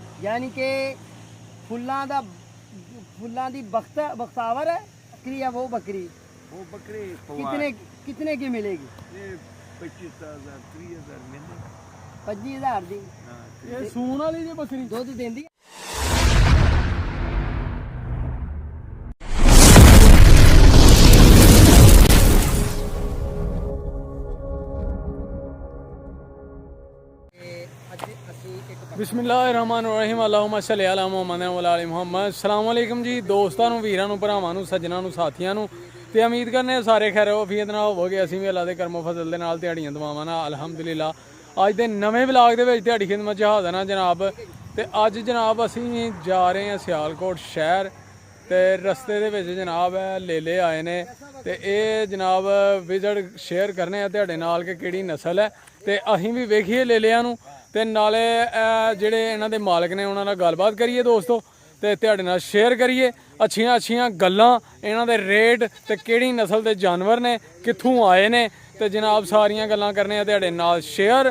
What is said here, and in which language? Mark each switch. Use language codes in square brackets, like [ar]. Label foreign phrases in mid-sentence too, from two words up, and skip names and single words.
[ur] یعنی کہ [pa] ਫੁੱਲਾਂ ਦੀ [ur] بختاور ہے بکری ہے وہ بکری کتنے کی ملے گی? 25,000 30,000 मिले [pa] 25,000 दी ਇਹ ਸੂਣ ਵਾਲੀ ਜੀ ਬੱਕਰੀ ਦੁੱਧ ਦੇਂਦੀ [ar] بسم الله الرحمن الرحيم اللهم صل على محمد وعلى محمد. السلام عليكم [ur] جی دوستوں [pa] ਨੂੰ ਵੀਰਾਂ ਨੂੰ ਭਰਾਵਾਂ ਨੂੰ ਸੱਜਣਾਂ ਨੂੰ ਸਾਥੀਆਂ ਨੂੰ ਤੇ ਉਮੀਦ ਕਰਨੇ ਆ ਸਾਰੇ ਖੈਰ ਵਫੀਅਤ ਨਾਲ ਹੋਵੋਗੇ। ਅਸੀਂ ਵੀ ਅੱਲਾ ਦੇ ਕਰਮੋ ਫਜ਼ਲ ਦੇ ਨਾਲ ਦਿਹਾੜੀਆਂ ਦੁਆਵਾਂ ਨਾਲ ਅਲਹਮਦੁਲਿਲਾ ਅੱਜ ਦੇ ਨਵੇਂ ਵਲੌਗ ਦੇ ਵਿੱਚ ਤੁਹਾਡੀ ਖਿਦਮਤ 'ਚ ਹਾਜ਼ਰ ਹਾਂ ਜਨਾਬ। ਤੇ ਅੱਜ ਜਨਾਬ ਅਸੀਂ ਜਾ ਰਹੇ ਹਾਂ ਸਿਆਲਕੋਟ ਸ਼ਹਿਰ ਤੇ ਰਸਤੇ ਦੇ ਵਿੱਚ ਜਨਾਬ ਲੇਲੇ ਆਏ ਨੇ ਤੇ ਇਹ ਜਨਾਬ ਵਿਜ਼ਿਟ ਸ਼ੇਅਰ ਕਰਨੇ ਆ ਤੁਹਾਡੇ ਨਾਲ ਕਿ ਕਿਹੜੀ ਨਸਲ ਹੈ ਤੇ ਅਸੀਂ ਵੀ ਵੇਖੀਏ ਲੇਲਿਆਂ ਨੂੰ ਤੇ ਨਾਲੇ ਜਿਹੜੇ ਇਹਨਾਂ ਦੇ ਮਾਲਕ ਨੇ ਉਹਨਾਂ ਨਾਲ ਗੱਲਬਾਤ ਕਰੀਏ ਦੋਸਤੋ ਤੇ ਤੁਹਾਡੇ ਨਾਲ ਸ਼ੇਅਰ ਕਰੀਏ ਅੱਛੀਆਂ ਗੱਲਾਂ ਇਹਨਾਂ ਦੇ ਰੇਟ ਤੇ ਕਿਹੜੀ ਨਸਲ ਦੇ ਜਾਨਵਰ ਨੇ ਕਿੱਥੋਂ ਆਏ ਨੇ ਤੇ ਜਨਾਬ ਸਾਰੀਆਂ ਗੱਲਾਂ ਕਰਨੇ ਆ ਤੁਹਾਡੇ ਨਾਲ ਸ਼ੇਅਰ।